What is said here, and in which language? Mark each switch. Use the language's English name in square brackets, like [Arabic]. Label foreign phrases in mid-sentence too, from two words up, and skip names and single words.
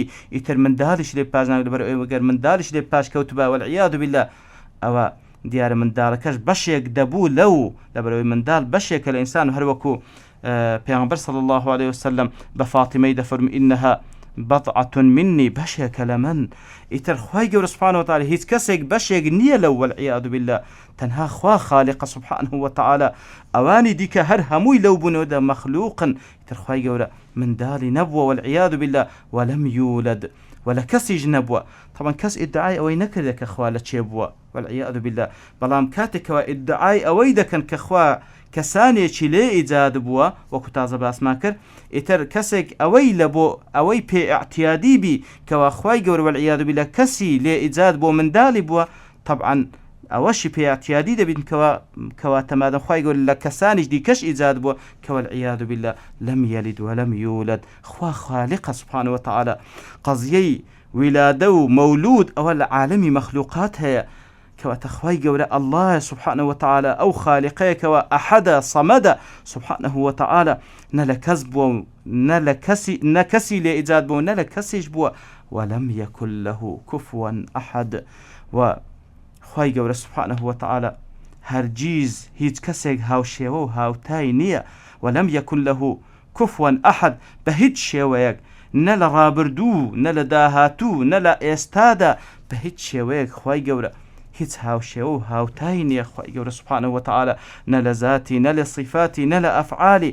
[Central Kurdish] ئیتر منداڵیش لێ پاش ناکرێت، لەبەرەوەی ئەگەر منداڵیش لێ پاش کەوتبە [Arabic] والعیاذ بالله [Central Kurdish] ئەوە دیارە منداڵەکەش بەشێک دەبوو لەو، لەبەرەوەی منداڵ بەشێکە لە ئینسان، هەروەکو پێغەمبەر [Arabic] صلی الله عليه وسلم [Central Kurdish] بە فاتیمەی دەفەرمێ [Arabic] ئینەها بضعة مني، [Central Kurdish] بەشێکە لە من. ئیتر خوای گەورە [Arabic] سوبحانه وتعالى [Central Kurdish] هیچ کەسێک بەشێک نییە لەو [Arabic] والعیاذ بالله، [Central Kurdish] تەنها خوا خالقە [Arabic] سوبحانه وتعالى. [Central Kurdish] ئەوانی دیکە هەر هەمووی لەو بوونەوەدا مەخلوقن. ئیتر خوای گەورە منداڵی نەبووە [Arabic] والعیاذ بالله، وەلەم یولد، [Central Kurdish] ولا کەسیش نەبووە. طبعا کەس ئیدعای ئەوەی نەکردە کە خوا لە چێ بووە [Arabic] والعیاذ بالله، [Central Kurdish] بەڵام کاتێکەوە ئیدعای ئەوەی دەکەن کە خوا کەسانێکی لێ ئیجاد بووە، وەکو تازە باسمان کرد، ئیتر کەسێک ئەوەی لە بۆ ئەوەی پێ ئاعتیادی بی کەوا خوای گەورە [Arabic] والعیاذ بالله [Central Kurdish] کەسی لێ ئیجاد بۆ منداڵی بووە، طبعا ئەوەشی پێ ئاعتیادی دەبین کەوا تەمادەم خوای گەورە لە کەسانیش دیکەش ئیجاد بووە کە [Arabic] والعیاذ بالله لەم یەلد وەلەم یولد. [Central Kurdish] خوا خالقە [Arabic] سوبحانه وتعالى. [Central Kurdish] قەزیەی ولادە و مەولود ئەوە لە عالەمی مەخلوقات هەیە، کەواتە خوای گەورە [Arabic] الله سبحانه وتعالى [Central Kurdish] ئەو خالقەیەکەوە ئەحەدە صەمەدە [Arabic] سبحانه وتعالى، [Central Kurdish] نە لە کەس بووە نە کەسی لێ ئیجاد بووە نە لە کەسیش بووە، [Arabic] وەلەم یەکن له کفوا ئەحەد. [Central Kurdish] و خوای گەورە [Arabic] سبحانه وتعالى [Central Kurdish] هەرگیز هیچ کەسێک هاوشێوە و هاوتای نییە، [Arabic] وەلەم یەکن له کفوا ئەحەد، [Central Kurdish] بە هیچ شێوەیەک، نە لە ڕابردوو نە لە داهاتوو نە لە ئێستادا، بە هیچ شێوەیەک خوای گەورە هیچ هاوشێوە و هاوتای نییە خوای گەورە [Arabic] سبحانه وتعالى، [Central Kurdish] نە لە ذاتی نە لە صیفاتی نە لە ئەفعالی.